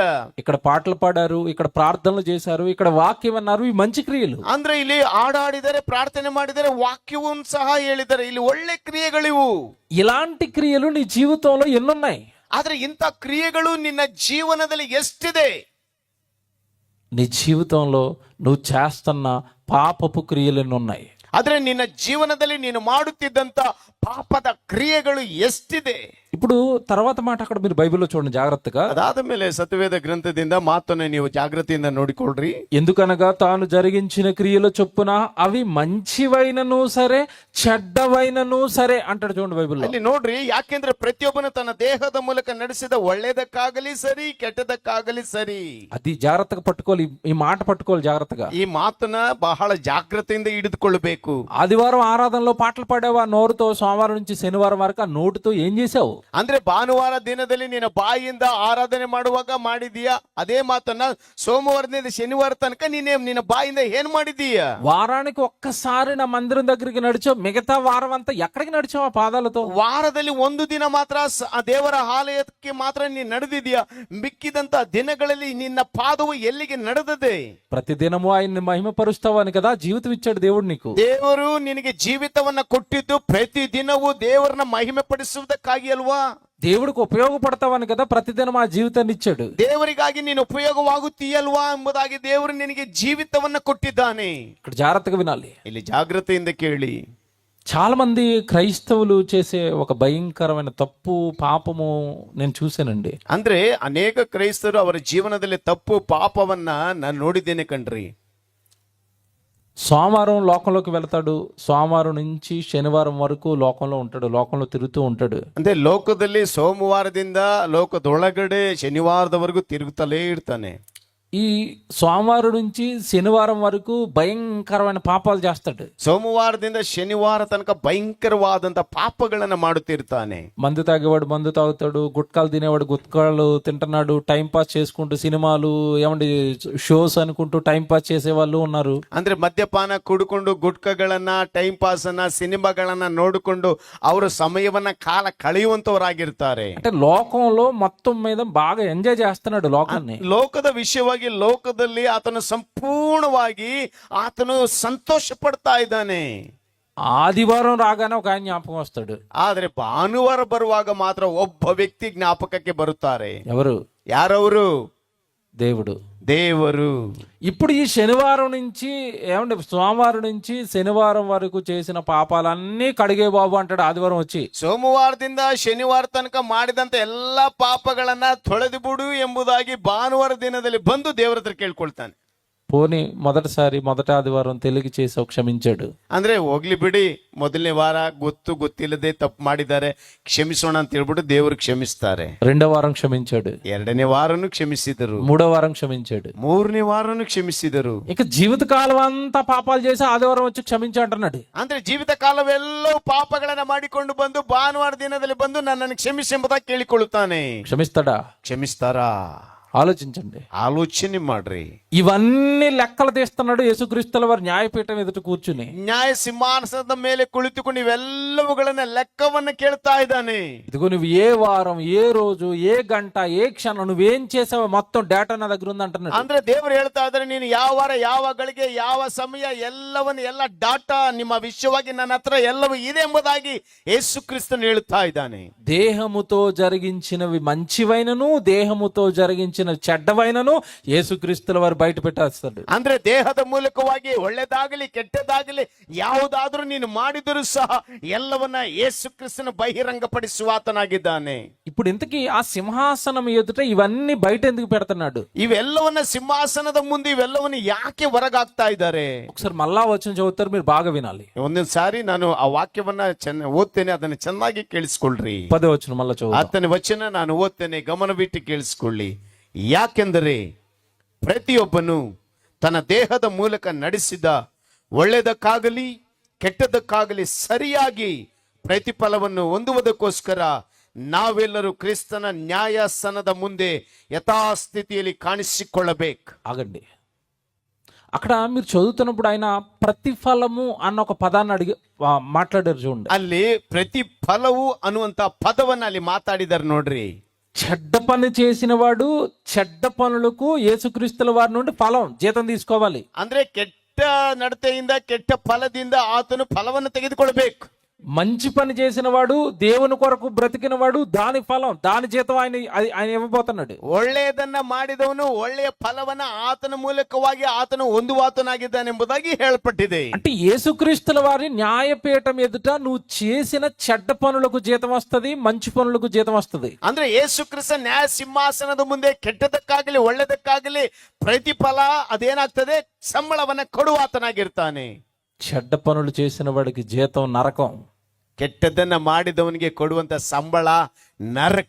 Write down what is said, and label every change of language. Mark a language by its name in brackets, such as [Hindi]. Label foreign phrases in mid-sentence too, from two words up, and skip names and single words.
[Telugu] ఇక్కడ పాటలు పాడారు, ఇక్కడ ప్రార్థనలు చేశారు, ఇక్కడ వాక్యం అన్నారు, ఇవి మంచి క్రియలు. [Kannada] ಅಂದ್ರೆ ಇಲ್ಲಿ ಹಾಡಾಡಿದರೆ, ಪ್ರಾರ್ಥನೆ ಮಾಡಿದರೆ, ವಾಕ್ಯವೂ ಸಹ ಹೇಳಿದ್ದಾರೆ. ಇಲ್ಲಿ ಒಳ್ಳೆ ಕ್ರಿಯೆಗಳಿವು. [Telugu] ఇలాంటి క్రియలు నీ జీవితంలో ఎన్నున్నాయి? [Kannada] ಆದ್ರೆ ಇಂಥ ಕ್ರಿಯೆಗಳು ನಿನ್ನ ಜೀವನದಲ್ಲಿ ಎಷ್ಟಿದೆ? [Telugu] నీ జీవితంలో నువ్వు చేస్తున్న పాపపు క్రియలు ఎన్నున్నాయి? [Kannada] ಆದ್ರೆ ನಿನ್ನ ಜೀವನದಲ್ಲಿ ನೀನು ಮಾಡುತ್ತಿದ್ದಂತ ಪಾಪದ ಕ್ರಿಯೆಗಳು ಎಷ್ಟಿದೆ? [Telugu] ఇప్పుడు తర్వాత మాట అక్కడ మీరు బైబిల్లో చూడండి జాగ్రత్తగా. [Kannada] ಅದಾದ ಮೇಲೆ ಸತ್ಯವೇದ ಗ್ರಂಥದಿಂದ ಮಾತನ್ನು ನೀವು ಜಾಗೃತಿಯಿಂದ ನೋಡಿಕೊಳ್ಳ್ರಿ. [Telugu] ఎందుకనగా తాను జరిగించిన క్రియల చొప్పున అవి మంచివైనను సరే చెడ్డవైనను సరే అంటాడు చూడండి బైబిల్లో. [Kannada] ಅಲ್ಲಿ ನೋಡ್ರಿ, ಯಾಕೆಂದ್ರೆ ಪ್ರತಿಯೊಬ್ಬನು ತನ್ನ ದೇಹದ ಮೂಲಕ ನಡೆಸಿದ ಒಳ್ಳೆದಕ್ಕಾಗಲಿ ಸರಿ, ಕೆಟ್ಟದಕ್ಕಾಗಲಿ ಸರಿ. [Telugu] అది జాగ్రత్తగా పట్టుకోవాలి, ఈ మాట పట్టుకోవాలి జాగ్రత్తగా. [Kannada] ಈ ಮಾತನ್ನ ಬಹಳ ಜಾಗ್ರತೆಯಿಂದ ಹಿಡಿದುಕೊಳ್ಳಬೇಕು. [Telugu] ఆదివారం ఆరాధనలో పాటలు పాడావా నోరుతో, సోమవారం నుంచి శనివారం వరకు ఆ నోటుతో ఏం చేసావు? [Kannada] ಅಂದ್ರೆ ಭಾನುವಾರ ದಿನದಲ್ಲಿ ನೀನು ಬಾಯಿಯಿಂದ ಆರಾಧನೆ ಮಾಡುವಾಗ ಮಾಡಿದೀಯಾ ಅದೇ ಮಾತನ್ನ ಸೋಮವಾರದಿಂದ ಶನಿವಾರ ತನಕ ನಿನ್ನ ಬಾಯಿಂದ ಏನ್ ಮಾಡಿದೀಯಾ? [Telugu] వారానికి ఒక్కసారి నా మందిరం దగ్గరికి నడిచావు, మిగతా వారం అంతా ఎక్కడికి నడిచావు ఆ పాదాలతో? [Kannada] ವಾರದಲ್ಲಿ 1 ದಿನ ಮಾತ್ರ ಆ ದೇವರ ಆಲಯಕ್ಕೆ ಮಾತ್ರ ನೀನು ನಡೆದಿದೀಯಾ. ಮಿಕ್ಕಿದಂತ ದಿನಗಳಲ್ಲಿ ನಿನ್ನ ಪಾದವು ಎಲ್ಲಿಗೆ ನಡೆದದೆ? [Telugu] ప్రతిదినము ఆయన్ని మహిమపరుస్తావు అని కదా జీవితం ఇచ్చాడు దేవుడు నీకు. [Kannada] ದೇವರು ನಿನಗೆ ಜೀವಿತವನ್ನ ಕೊಟ್ಟಿದ್ದು ಪ್ರತಿ ದಿನವೂ ದೇವರನ್ನ ಮಹಿಮೆ ಪಡಿಸುವುದಕ್ಕಾಗಿ ಅಲ್ವಾ? [Telugu] దేవుడికి ఉపయోగపడతావని కదా ప్రతిదినం ఆ జీవితాన్ని ఇచ్చాడు. [Kannada] ದೇವರಿಗಾಗಿ ನೀನು ಉಪಯೋಗವಾಗುತ್ತೀಯಲ್ವಾ ಎಂಬುದಾಗಿ ದೇವರು ನಿನಗೆ ಜೀವಿತವನ್ನ ಕೊಟ್ಟಿದ್ದಾನೆ. [Telugu] ఇక్కడ జాగ్రత్తగా వినాలి, [Kannada] ಇಲ್ಲಿ ಜಾಗೃತೆಯಿಂದ ಕೇಳಿ. [Telugu] చాలా మంది క్రైస్తవులు చేసే ఒక భయంకరమైన తప్పు పాపము నేను చూశానండి. [Kannada] ಅಂದ್ರೆ ಅನೇಕ ಕ್ರೈಸ್ತರು ಅವರ ಜೀವನದಲ್ಲಿ ತಪ್ಪು ಪಾಪವನ್ನ ನಾನು ನೋಡಿದ್ದೇನೆ ಕಣ್ರಿ. [Telugu] సోమవారం లోకంలోకి వెళ్తాడు, సోమవారం నుంచి శనివారం వరకు లోకంలో ఉంటాడు, లోకంలో తిరుగుతూ ఉంటాడు. [Kannada] ಅಂದ್ರೆ ಲೋಕದಲ್ಲಿ ಸೋಮವಾರದಿಂದ ಲೋಕದೊಳಗಡೆ ಶನಿವಾರದವರೆಗೂ ತಿರುಗುತ್ತಲೇ ಇರ್ತಾನೆ. [Telugu] ఈ సోమవారం నుంచి శనివారం వరకు భయంకరమైన పాపాలు చేస్తాడు. [Kannada] ಸೋಮವಾರದಿಂದ ಶನಿವಾರ ತನಕ ಭಯಂಕರವಾದಂತ ಪಾಪಗಳನ್ನ ಮಾಡುತ್ತಿರ್ತಾನೆ. [Telugu] మందు తాగేవాడు మందు తాగుతాడు, గుట్కాలు తినేవాడు గుట్కాలు తింటున్నాడు, [English] time pass [Telugu] చేసుకుంటూ సినిమాలు ఏమండి షోస్ అనుకుంటూ [English] time pass [Telugu] చేసే వాళ్ళు ఉన్నారు. [Kannada] ಅಂದ್ರೆ ಮದ್ಯಪಾನ ಕುಡ್ಕೊಂಡು ಗುಟ್ಕಗಳನ್ನ, [English] time pass [Kannada] ಅನ್ನ, ಸಿನಿಮಾಗಳನ್ನ ನೋಡಿಕೊಂಡು ಅವರು ಸಮಯವನ್ನ ಕಾಲ ಕಳೆಯುವಂತವರಾಗಿರ್ತಾರೆ. [Telugu] అంటే లోకంలో మొత్తం మీద బాగా ఎంజాయ్ చేస్తున్నాడు లోకాన్ని. [Kannada] ಲೋಕದ ವಿಷಯವಾಗಿ ಲೋಕದಲ್ಲಿ ಆತನು ಸಂಪೂರ್ಣವಾಗಿ ಆತನು ಸಂತೋಷ ಪಡ್ತಾ ಇದ್ದಾನೆ. [Telugu] ఆదివారం రాగానే ఒక ఆయన జ్ఞాపకం వస్తాడు. [Kannada] ಆದ್ರೆ ಭಾನುವಾರ ಬರುವಾಗ ಮಾತ್ರ ಒಬ್ಬ ವ್ಯಕ್ತಿ ಜ್ಞಾಪಕಕ್ಕೆ ಬರುತ್ತಾರೆ. [Telugu] ఎవరు? [Kannada] ಯಾರವರು? [Telugu] దేవుడు. [Kannada] ದೇವರು. [Telugu] ఇప్పుడు ఈ శనివారం నుంచి ఏమంటే సోమవారం నుంచి శనివారం వరకు చేసిన పాపాలన్నీ కడిగే బాబు అంటాడు ఆదివారం వచ్చి. [Kannada] ಸೋಮವಾರದಿಂದ ಶನಿವಾರ ತನಕ ಮಾಡಿದಂತ ಎಲ್ಲಾ ಪಾಪಗಳನ್ನ ತೊಳೆದು ಬಿಡು ಎಂಬುದಾಗಿ ಭಾನುವಾರ ದಿನದಲ್ಲಿ ಬಂದು ದೇವರ ಹತ್ರ ಕೇಳ್ಕೊಳ್ತಾನೆ. [Telugu] పోనీ మొదటి ఆదివారం తెలుగు చేసి క్షమించాడు. [Kannada] ಅಂದ್ರೆ ಹೋಗ್ಲಿ ಬಿಡಿ, ಮೊದಲನೇ ವಾರ ಗೊತ್ತಿಲ್ಲದೆ ತಪ್ಪು ಮಾಡಿದ್ದಾರೆ, ಕ್ಷಮಿಸೋಣ ಅಂತ ಹೇಳ್ಬಿಟ್ಟು ದೇವರು ಕ್ಷಮಿಸ್ತಾರೆ. [Telugu] రెండో వారం క్షమించాడు, [Kannada] 2ನೇ ವಾರನು ಕ್ಷಮಿಸಿದರು, [Telugu] మూడో వారం క్షమించాడు, [Kannada] 3ನೇ ವಾರನು ಕ್ಷಮಿಸಿದರು. [Telugu] ఇక జీవితకాలం అంతా పాపాలు చేసి ఆదివారం వచ్చి క్షమించు ಅಂటున్నాడు. [Kannada] ಅಂದ್ರೆ ಜೀವಿತ ಕಾಲವೆಲ್ಲವೂ ಪಾಪಗಳನ್ನ ಮಾಡಿಕೊಂಡು ಬಂದು ಭಾನುವಾರ ದಿನದಲ್ಲಿ ಬಂದು ನನ್ನನ್ನು ಕ್ಷಮಿಸಿ ಎಂಬುದಾಗಿ ಕೇಳಿಕೊಳ್ಳುತ್ತಾನೆ. [Telugu] క్షమిస్తాడా? [Kannada] ಕ್ಷಮಿಸ್ತಾರಾ? [Telugu] ఆలోచించండి, [Kannada] ಆಲೋಚನೆ ಮಾಡ್ರಿ. [Telugu] ఇవన్నీ లెక్కలు తీస్తున్నాడు యేసుక్రీస్తుల వారి న్యాయపీఠం ఎదుట కూర్చుని. [Kannada] ನ್ಯಾಯ ಸಿಂಹಾಸನದ ಮೇಲೆ ಕುಳಿತುಕೊಂಡು ಇವೆಲ್ಲವುಗಳನ್ನ ಲೆಕ್ಕವನ್ನ ಕೇಳ್ತಾ ಇದ್ದಾನೆ. [Telugu] ఇదిగో నువ్వు ఏ వారం, ఏ రోజు, ఏ గంట, ఏ క్షణం నువ్వేం చేసావో మొత్తం డేటా నా దగ్గర ఉంది అంటున్నాడు. [Kannada] ಅಂದ್ರೆ ದೇವರು ಹೇಳ್ತಾ ಇದ್ದಾರೆ, ನೀನು ಯಾವ ವಾರ, ಯಾವ ಗಳಿಗೆ, ಯಾವ ಸಮಯ ಎಲ್ಲ ಡಾಟಾ ನಿಮ್ಮ ವಿಷಯವಾಗಿ ನನ್ನ ಹತ್ರ ಎಲ್ಲವೂ ಇದೆ ಎಂಬುದಾಗಿ ಯೇಸು ಕ್ರಿಸ್ತನು ಹೇಳ್ತಾ ಇದ್ದಾನೆ. [Telugu] దేహముతో జరిగించినవి మంచివైనను, దేహముతో జరిగించిన చెడ్డవైనను యేసుక్రీస్తుల వారు బయట పెట్టేస్తాడు. [Kannada] ಅಂದ್ರೆ ದೇಹದ ಮೂಲಕವಾಗಿ ಒಳ್ಳೆದಾಗಲಿ ಕೆಟ್ಟದಾಗಲಿ ಯಾವುದಾದ್ರೂ ನೀನು ಮಾಡಿದರೂ ಸಹ ಎಲ್ಲವನ್ನ ಯೇಸು ಕ್ರಿಸ್ತನು ಬಹಿರಂಗಪಡಿಸುವ ಆತನಾಗಿದ್ದಾನೆ. [Telugu] ఇప్పుడు ఇంతకీ ఆ సింహాసనం ఎదుట ఇవన్నీ బయట ఎందుకు పెడుతున్నాడు? [Kannada] ಇವೆಲ್ಲವನ್ನ ಸಿಂಹಾಸನದ ಮುಂದೆ ಇವೆಲ್ಲವನ್ನ ಯಾಕೆ ಹೊರಗಾಗ್ತಾ ಇದ್ದಾರೆ? [Telugu] ఒకసారి మళ్ళా వచ్చిన చదువుతారు, మీరు బాగా వినాలి. [Kannada] ಒಂದೊಂದು ಸಾರಿ ನಾನು ಆ ವಾಕ್ಯವನ್ನ ಓದ್ತೇನೆ, ಅದನ್ನ ಚೆನ್ನಾಗಿ ಕೇಳಿಸ್ಕೊಳ್ರಿ. [Telugu] 10వ వచనం మళ్ళా చదువు. [Kannada] 10ನೇ ವಚನ ನಾನು ಓದ್ತೇನೆ, ಗಮನವಿಟ್ಟು ಕೇಳಿಸ್ಕೊಳ್ಳಿ. ಯಾಕೆಂದರೆ ಪ್ರತಿಯೊಬ್ಬನು ತನ್ನ ದೇಹದ ಮೂಲಕ ನಡೆಸಿದ ಒಳ್ಳೆಯದಕ್ಕಾಗಲಿ ಕೆಟ್ಟದಕ್ಕಾಗಲಿ ಸರಿಯಾಗಿ ಪ್ರತಿಫಲವನ್ನು ಹೊಂದುವುದಕ್ಕೋಸ್ಕರ ನಾವೆಲ್ಲರೂ ಕ್ರಿಸ್ತನ ನ್ಯಾಯಾಸನದ ಮುಂದೆ ಯಥಾಸ್ಥಿತಿಯಲ್ಲಿ ಕಾಣಿಸಿಕೊಳ್ಳಬೇಕು. [Telugu] ఆగండి, అక్కడ మీరు చదువుతున్నప్పుడు ఆయన ప్రతిఫలము అన్న ఒక పదాన్ని మాట్లాడారు చూడండి. [Kannada] ಅಲ್ಲಿ ಪ್ರತಿಫಲವು ಅನ್ನುವಂತ ಪದವನ್ನ ಅಲ್ಲಿ ಮಾತಾಡಿದಾರೆ ನೋಡ್ರಿ. [Telugu] చెడ్డ పని చేసిన వాడు చెడ్డ పనులకు యేసుక్రీస్తుల వారి నుండి ఫలం జీతం తీసుకోవాలి. [Kannada] ಅಂದ್ರೆ ಕೆಟ್ಟ ನಡತೆಯಿಂದ ಕೆಟ್ಟ ಫಲದಿಂದ ಆತನು ಫಲವನ್ನು ತೆಗೆದುಕೊಳ್ಬೇಕು. [Telugu] మంచి పని చేసిన వాడు దేవుని కొరకు బ్రతికిన వాడు దాని ఫలం దాని జీతం ఆయన ఇవ్వబోతున్నాడు. [Kannada] ಒಳ್ಳೆಯದನ್ನ ಮಾಡಿದವನು ಒಳ್ಳೆಯ ಫಲವನ್ನ ಆತನ ಮೂಲಕವಾಗಿ ಆತನು ಹೊಂದುವಾತನಾಗಿದ್ದಾನೆಂಬುದಾಗಿ ಹೇಳಲ್ಪಟ್ಟಿದೆ. [Telugu] అంటే యేసుక్రీస్తుల వారి న్యాయపీఠం ఎదుట నువ్వు చేసిన చెడ్డ పనులకు జీతం వస్తది, మంచి పనులకు జీతం వస్తది. [Kannada] ಅಂದ್ರೆ ಯೇಸು ಕ್ರಿಸ್ತ ನ್ಯಾಯ ಸಿಂಹಾಸನದ ಮುಂದೆ ಕೆಟ್ಟದಕ್ಕಾಗಲಿ ಒಳ್ಳೆದಕ್ಕಾಗಲಿ ಪ್ರತಿಫಲ ಅದೇನಾಗ್ತದೆ, ಸಂಬಳವನ್ನ ಕೊಡುವಾತನಾಗಿರ್ತಾನೆ. [Telugu] చెడ్డ పనులు చేసిన వాడికి జీతం నరకం, [Kannada] ಕೆಟ್ಟದನ್ನ ಮಾಡಿದವನಿಗೆ ಕೊಡುವಂತ ಸಂಬಳ ನರಕ.